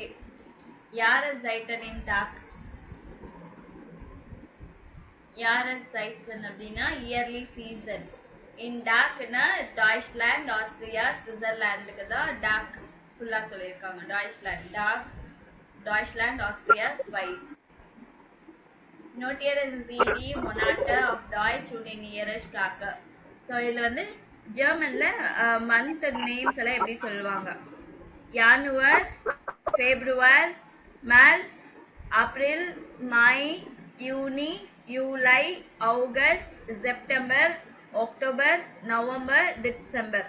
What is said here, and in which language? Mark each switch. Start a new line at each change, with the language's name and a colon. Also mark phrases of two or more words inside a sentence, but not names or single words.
German: Jahreszeichen Tag. Jahreszeichen அப்படின்னா
English: yearly season.
Tamil: இன் டாக்னா டாய்ச்லாண்ட், ஆஸ்திரியா, சுவிட்சர்லாண்டுக்கு தான் டாக் ஃபுல்லாக சொல்லியிருக்காங்க. டாய்ச்லாண்ட், ஆஸ்திரியா, ஸ்வைஸ்.
German: Notieren Sie die Monate auf Deutsch und in Ihrer Sprache.
Tamil: ஸோ இதில் வந்து ஜெர்மனில்
English: month names
Tamil: எல்லாம் எப்படி சொல்லுவாங்க?
German: Januar, Februar, März, April, Mai, Juni, Juli, August, September, Oktober, November, Dezember.